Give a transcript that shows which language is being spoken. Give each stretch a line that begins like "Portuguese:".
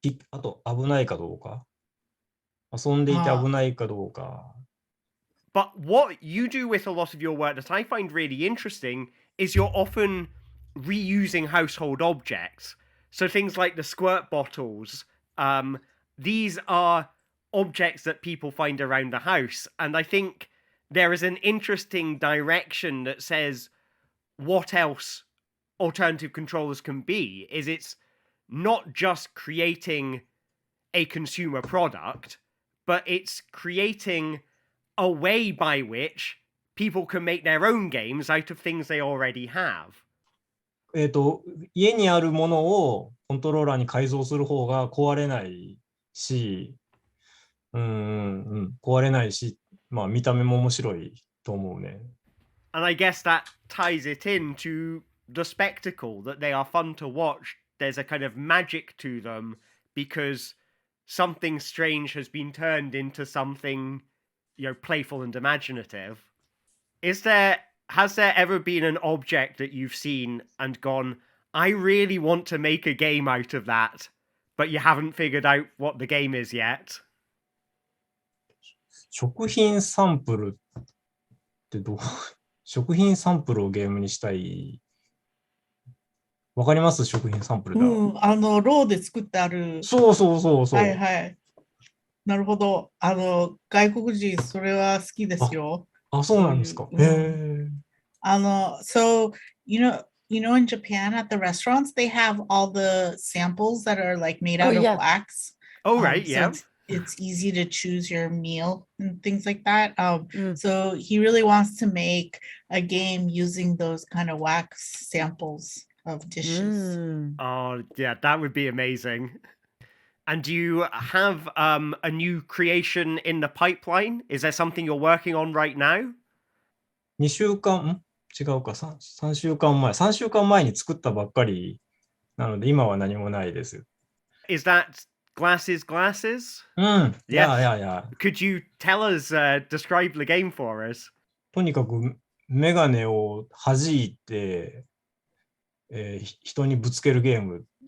Japanese: あと危ないかどうか。遊んでいて危ないかどうか。
English: But what you do with a lot of your work that I find really interesting is you're often reusing household objects. So things like the squirt bottles, these are objects that people find around the house. And I think there is an interesting direction that says what else alternative controllers can be. Is it's not just creating a consumer product, but it's creating a way by which people can make their own games out of things they already have.
Japanese: 家にあるものをコントローラーに改造する方が壊れないし、壊れないし、まあ見た目も面白いと思うね。
English: And I guess that ties it into the spectacle, that they are fun to watch. There's a kind of magic to them because something strange has been turned into something, playful and imaginative. Has there ever been an object that you've seen and gone, I really want to make a game out of that, but you haven't figured out what the game is yet?
Japanese: 食品サンプルって食品サンプルをゲームにしたい。わかります？食品サンプルだ。ローで作ってある。そうそうそうそう。はいはい。なるほど。外国人それは好きですよ。あ、そうなんですか。へえ。
English: So, in Japan at the restaurants, they have all the samples that are like made out of wax. Oh, right, yeah. So it's easy to choose your meal and things like that. So he really wants to make a game using those kind of wax samples of dishes. Oh, yeah, that would be amazing. And do you have a new creation in the pipeline? Is there something you're working on right now?
Japanese: 2週間、違うか、3週間前。 3週間前に作ったばっかりなので、今は何もないです。
English: Is that glasses? Yeah. Could you tell us, describe the game for us?
Japanese: とにかくメガネを弾いて、人にぶつけるゲーム。